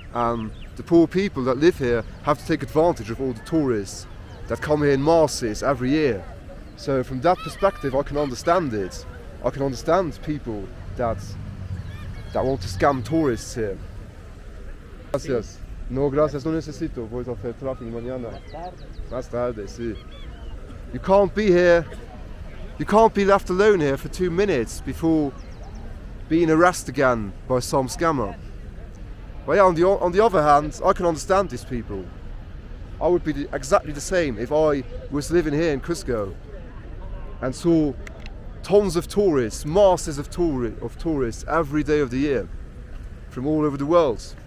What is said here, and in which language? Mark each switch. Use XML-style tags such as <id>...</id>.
<en>And the poor people that live here have to take advantage of all the tourists that come here in masses every year. So from that perspective, I can understand it. I can understand people that want to scam tourists here.</en> <es>Gracias. No, gracias, no necesito. Voy a hacer traffic mañana. Más tarde, sí. You can't be here</es> <en>You can't be left alone here for 2 minutes before being arrested again by some scammer. But yeah, on the other hand, I can understand these people. I would be exactly the same if I was living here in Cusco and saw tons of tourists, masses of tourists every day of the year from all over the world.</en>